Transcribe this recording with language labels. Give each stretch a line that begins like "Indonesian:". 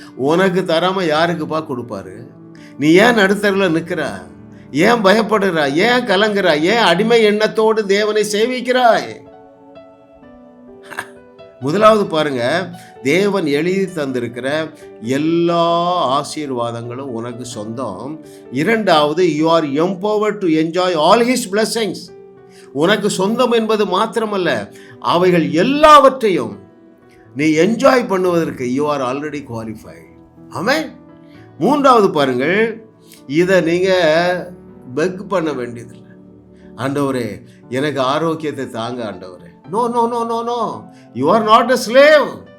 Tamil: உனக்கு தராம யாருக்குப்பா கொடுப்பாரு? நீ ஏன் நடுத்தரில் நிற்கிற? ஏன் பயப்படுற? ஏன் கலங்குற? ஏன் அடிமை எண்ணத்தோடு தேவனை சேவிக்கிறாய்? முதலாவது பாருங்க, தேவன் எழுதி தந்திருக்கிற எல்லா ஆசீர்வாதங்களும் உனக்கு சொந்தம். இரண்டாவது,
English: you are empowered to enjoy all his blessings.
Tamil: உனக்கு சொந்தம் என்பது மாத்திரமல்ல, அவைகள் எல்லாவற்றையும் நீ என்ஜாய் பண்ணுவதற்கு
English: you are already qualified.
Tamil: ஆமென். மூன்றாவது பாருங்கள், இதை நீங்க பெக் பண்ண வேண்டியதில்லை. ஆண்டவரே எனக்கு ஆரோக்கியத்தை தாங்க ஆண்டவரே.
English: No no no no no, you are not a slave.